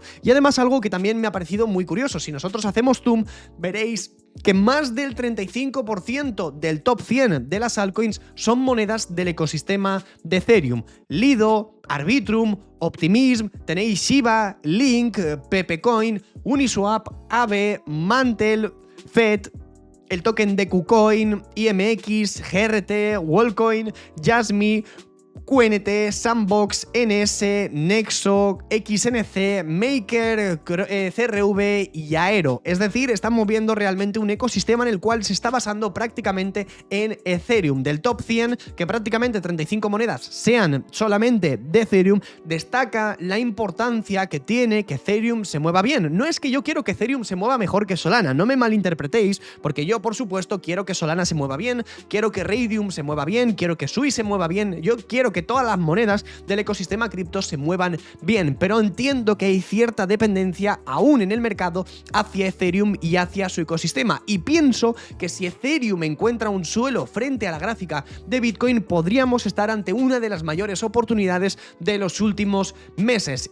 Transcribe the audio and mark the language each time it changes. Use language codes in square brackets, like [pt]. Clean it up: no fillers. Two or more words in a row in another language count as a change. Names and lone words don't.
[es] Y además algo que también me ha parecido muy curioso, si nosotros hacemos zoom veréis que más del 35% del top 100 de las altcoins son monedas del ecosistema de Ethereum. Lido, Arbitrum, Optimism, tenéis Shiba, Link, Pepecoin, Uniswap, Aave, Mantle, FED, el token de KuCoin, IMX, GRT, Wallcoin, Jasmy, QNT, Sandbox, NS, Nexo, XNC, Maker, CRV y Aero. Es decir, están moviendo realmente un ecosistema en el cual se está basando prácticamente en Ethereum. Del top 100, que prácticamente 35 monedas sean solamente de Ethereum, destaca la importancia que tiene que Ethereum se mueva bien. No es que yo quiero que Ethereum se mueva mejor que Solana, no me malinterpretéis, porque yo, por supuesto, quiero que Solana se mueva bien, quiero que Raydium se mueva bien, quiero que Sui se mueva bien, yo quiero que todas las monedas del ecosistema cripto se muevan bien, pero entiendo que hay cierta dependencia aún en el mercado hacia Ethereum y hacia su ecosistema, y pienso que si Ethereum encuentra un suelo frente a la gráfica de Bitcoin, podríamos estar ante una de las mayores oportunidades de los últimos meses.